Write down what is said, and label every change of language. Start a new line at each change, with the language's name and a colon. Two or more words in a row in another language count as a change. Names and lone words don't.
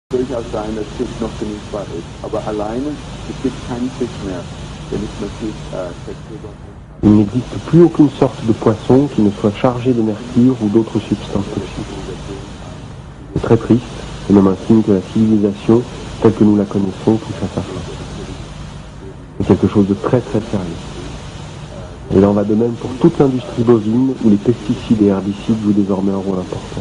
German: durchaus sein, dass Fisch noch genießbar ist. Aber alleine, es gibt keinen Fisch mehr, der nicht massiv Quecksilber.
French: Il n'existe plus aucune sorte de poisson qui ne soit chargé de mercure ou d'autres substances toxiques. C'est très triste, c'est même un signe que la civilisation, telle que nous la connaissons, touche à sa fin. C'est quelque chose de très très sérieux. Et il en va de même pour toute l'industrie bovine où les pesticides et herbicides jouent désormais un rôle important.